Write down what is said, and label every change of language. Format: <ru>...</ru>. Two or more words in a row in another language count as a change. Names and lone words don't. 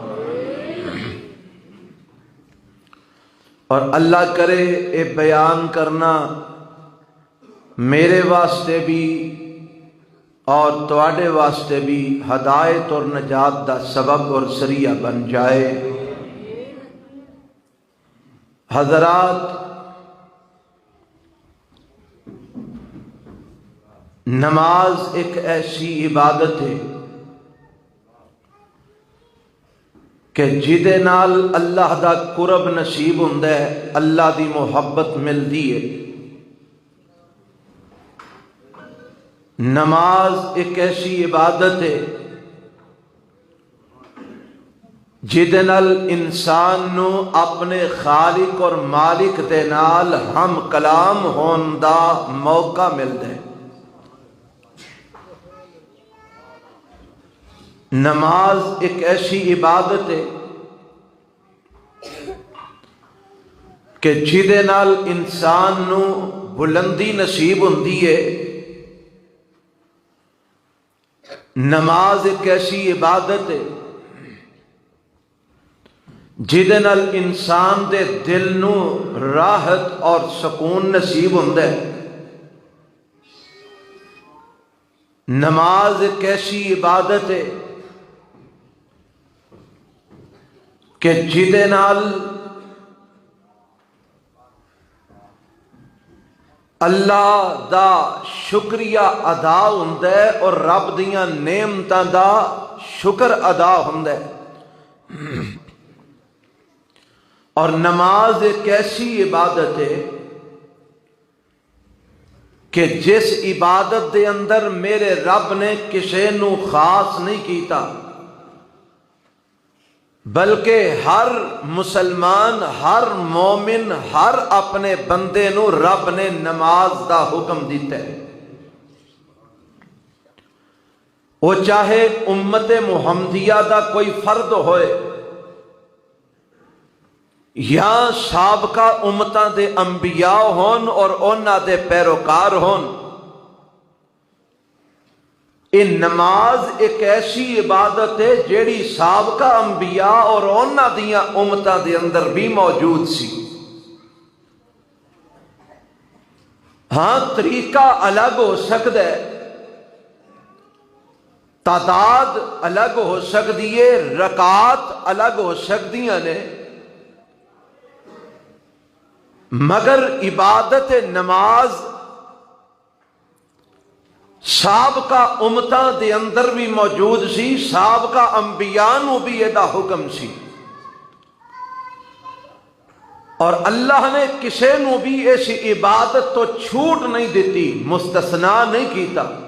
<pa>اور اللہ کرے اے بیان کرنا میرے واسطے بھی اور تواڈے واسطے بھی ہدایت اور نجات دا سبب اور ذریعہ بن جائے۔ حضرات، نماز ایک ایسی عبادت ہے کہ جدے نال اللہ دا قرب نصیب ہوندا ہے، اللہ دی محبت ملدی ہے۔ نماز ایک ایسی عبادت ہے جدے نال انسان نو اپنے خالق اور مالک دے نال ہم کلام ہون دا موقع ملدا ہے۔ نماز ایک ایسی عبادت ہے کہ جدے نال انسان نو بلندی نصیب ہوندی ہے۔ نماز ایک ایسی عبادت ہے جدے نال انسان دے دل نو راحت اور سکون نصیب ہوندا ہے۔ نماز ایک ایسی عبادت ہے کہ جدے نال اللہ دا شکریہ ادا ہوندا ہے اور رب دیاں نعمتاں دا شکر ادا ہوندا ہے۔ اور نماز ایک ایسی عبادت ہے کہ جس عبادت دے اندر میرے رب نے کسے نو خاص نہیں کیتا، بلکہ ہر مسلمان، ہر مومن، ہر اپنے بندے نو رب نے نماز دا حکم دیتا ہے۔ وہ چاہے امت محمدیہ دا کوئی فرد ہوئے یا سابقہ امتاں دے انبیاء ہون اور انہاں دے پیروکار ہون، یہ نماز ایک ایسی عبادت ہے جیڑی سابقہ انبیاء اور انہاں دیاں امتاں دے اندر بھی موجود سی۔ ہاں، طریقہ الگ ہو سکتا ہے، تعداد الگ ہو سکتی ہے، رکعات الگ ہو سکتیاں نے، مگر عبادت نماز سابقہ امتاں دے اندر بھی موجود سی، سابقہ انبیاء نو بھی یہ حکم سی، اور اللہ نے کسے نو بھی اس عبادت تو چھوٹ نہیں دیتی، مستثنا نہیں کیتا۔</pa>